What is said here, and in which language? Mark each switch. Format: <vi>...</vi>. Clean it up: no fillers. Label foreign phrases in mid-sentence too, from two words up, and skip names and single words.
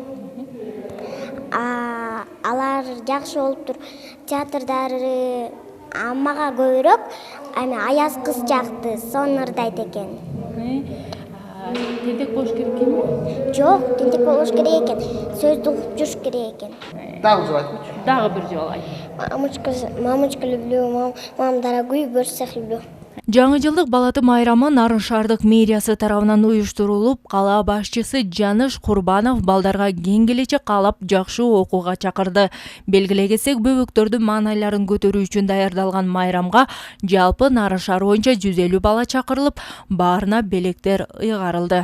<ky>Алар жакшы болуп жатырдары. Мага көбүрөөк Аяз кыз жакты, сонун ырдайт экен. Тентек болуш керек экенби? Жок, Тентек болуш керек экен. Сөздү угуп жүрүш керек экен. Дагы жол айтмачы. Дагы бир жол айт.</ky> <ru>Мамочка люблю, мам дорогую, больше всех люблю.</ru> <ky>Жаңы жылдык балаты майрамы Нарын шаардык мэриясы тарабынан уюштурулуп, кала башчысы Жаныш Курбанов балдарга кең келечек каалап жакшы окууга чакырды. Белгилей кетсек, бөбөктөрдүн маанайларын көтөрүү үчүн даярдалган майрамга жалпы Нарын шаары боюнча 150 бала чакырылып, баарына белектер ыйгарылды.</ky>